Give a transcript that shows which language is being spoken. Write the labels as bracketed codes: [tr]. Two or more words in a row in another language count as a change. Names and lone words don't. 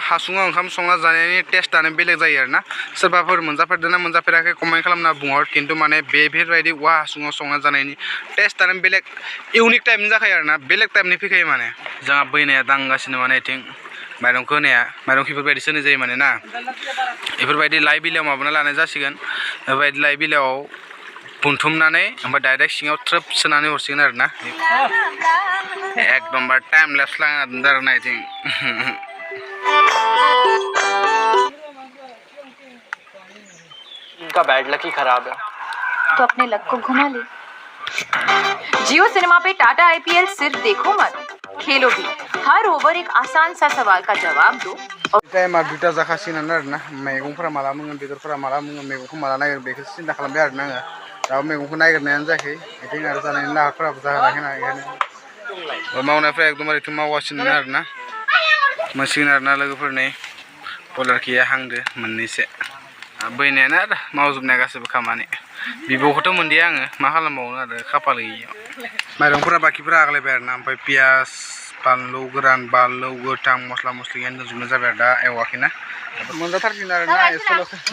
[brx] हासुङाव ओंखाम संना जानायनि टेस्टआनो बेलेग जायो आरो ना सोरबाफोर मोनजाफेरदों ना मोनजाफेराखै कमेन्ट खालामना बुंहर खिन्थु माने बेफोरबायदि औवा हासुङाव संना जानायनि टेस्टआनो बेलेग इउनिक टाइपनि जाखायो आरो ना बेलेग टाइपनि फैखायो माने जोंहा बैनाया दांगासिनो माने इथिं माइरंखौ होनाया माइरं बेफोरबायदिसो होनाय जायो माने ना बेफोरबायदि लाइ बिलाइयाव माबाना लानाय जासिगोन बेफोरबायदि लाइ बिलाइयाव बुथुमनानै ओमफ्राय डाइरेक्ट सिङाव थ्रोब सोनानै हरसिगोन आरो ना एकदमबार [en] time lapse [brx] लागायना दोनदों आरो ना इथिं [hi] इनका [en] bad luck [hi] ही खराब है तो अपने लक को घुमा ले जियो सिनेमा पे टाटा आईपीएल सिर्फ देखो मत खेलो भी हर ओवर एक आसान सा सवाल का जवाब दो [brx] टाइमा दुइटा जाखासिगोन आरो ना मैगंफोरा माला मोनगोन बेदरफोरा माला मोनगोन मैगंखौ माला नागिरगोन बेखौ सिन्था खालामबाय आरो ना आङो दाबो मैगंखौ नागिरनायानो जायाखै इथिं आरो जानायनि लाहारफोराबो जाहोनाखै ना बेखायनो मावनायफ्रा एकदमबारे इथिं मावगासिनो आरो ना मोनसिगोन आरो ना लोगोफोरनि बयलार खिया हांदो मोननैसो बैनायानो आरो मावजोबनाया गासैबो खामानि बिबौखौथ' मोनदिया आङो मा खालामबावनो आरो खाफाल गैयियाव माइरंफोरा बाखिफोरा आग्लायबाय आरो ना ओमफ्राय पियास बानलु गोरान बानलु गोथां मस्ला मस्लि दोनजोबनाय जाबाय आरो दा एवाखैना मोनजाथारसिगोन आरो ना एसेल'सो